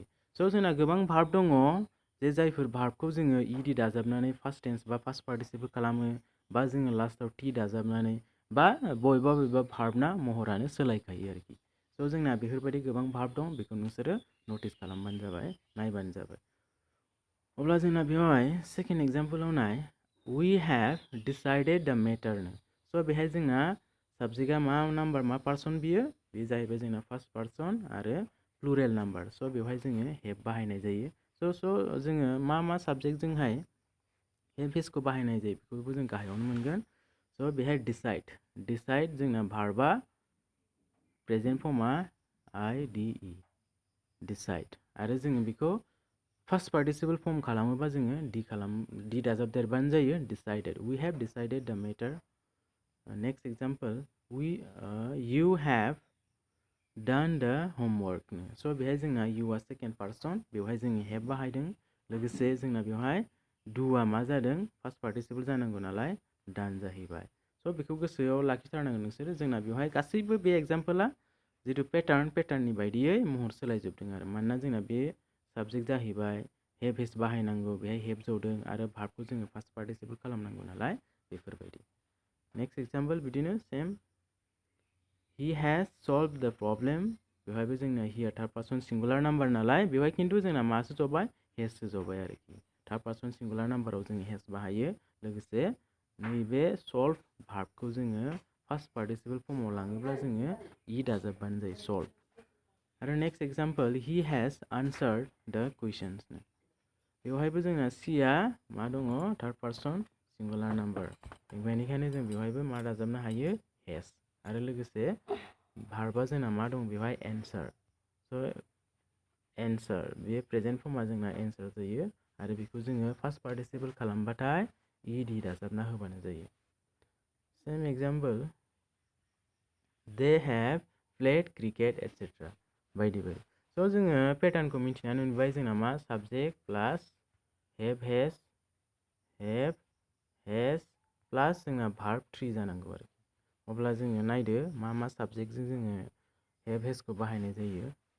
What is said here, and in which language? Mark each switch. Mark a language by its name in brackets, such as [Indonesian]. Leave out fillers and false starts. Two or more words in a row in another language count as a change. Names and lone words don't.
[Bodo] स' जोंना गोबां भार्ब दङ जे जायफोर भार्बखौ जोङो इडि दाजाबनानै [English] first tense [Bodo] बा [English] first participle [Bodo] खालामो बा जोङो लास्टाव टी दाजाबनानै बा बबेबा भार्बना महरानो सोलायखायो आरोखि। स' जोंना बेफोरबायदि गोबां भार्ब दं, बेखौ नोंसोरो नटिस खालामबानो जाबाय, नायबानो जाबाय। अब्ला जोंना बेवहाय [English] second example [Bodo] नाय, [English] we have decided the matter. [Bodo] स' बेहाय जोंना साबजेक्टआ मा नाम्बार, मा पार्सन बियो? बे जाहैबाय जोंना [English] first person [Bodo] आरो [English] plural number. [Bodo] स' बेवहाय जोङो हेभ बाहायनाय जायो। स' जोङो मा साबजेक्टजोंहाय [English] have has [Bodo] बाहायनाय जायो बेखौबो जों गाहायावनो मोनगोन। स' बेहाय डिसाइड जोंना भार्बा [English] present form [Bodo] IDE डिसाइड, आरो जोङो बेखौ [English] first participle form [Bodo] खालामोबा जोङो डी दाजाबदेरबानो जायो, डिसाइडेड। [English] we have decided the matter. next example, you have done the homework। [Bodo] स' बेहाय जोंना youआ [English] second person, [Bodo] बेवहाय जोङो हेभ बाहायदों, लोगोसे जोंना बेवहाय doआ मा जादों? [English] first participle [Bodo] जानांगौ नालाय done जाहैबाय। स' बेखौ गोसोआव लाखिथारनांगोन नोंसोरो। जोंना बेवहाय गासैबो बे एग्जाम्पला जिथु पेटार्ननि बायदियै महर सोलायजोबदों आरो, मानोना जोंना बे साबजेक्ट जाहैबाय, [English] have has [Bodo] बाहायनांगौ, बेहाय हेभ जौदों, आरो भार्बखौ जोङो [English] first participle [Bodo] खालामनांगौ नालाय बेफोरबायदि। [English] next example बिदिनो सेम, he has solved the problem। [Bodo] बेवहायबो जोंना हिया [English] third person singular number [Bodo] नालाय बेवहाय खिन्थु जोंना मासो जबाय? हेजसो जबाय आरोखि। [English] third person singular number [Bodo] जों हेज बाहायो, लोगोसे नैबे [English] solve verb [Bodo] जोङो [English] first participle form [Bodo] लाङोब्ला जोङो इ दाजाबबानो जायो, सल्भ। [English] आरो next example, he has answered the questions। [Bodo] बेवहायबो जोंना सिया मा दङ? [English] third person singular number, [Bodo] बेनिखायनो जों बेवहायबो मा दाजाबनो हायो? हेज। आरो लोगोसे भार्बा जोंना मा दं बेवहाय? एन्सार। स' एन्सार, बे [English] present form [Bodo] जोंना एन्सार जायो, आरो बेखौ जोङो [English] first participle [Bodo] खालामबाथाय ed दाजाबना होबानो जायो। [English] same example, they have played cricket etc. [Bodo] बायदि बायदि। स' जोङो पेटार्नखौ मिथिनानै नुबाय, जोंना मा? साबजेक्ट प्लास [English] have has [Bodo] प्लास जोंना भार्ब 3 जानांगौ आरो। अब्ला जोङो नायदो मा साबजेक्टजों जोङो [English] have has [Bodo] बाहायनाय जायो।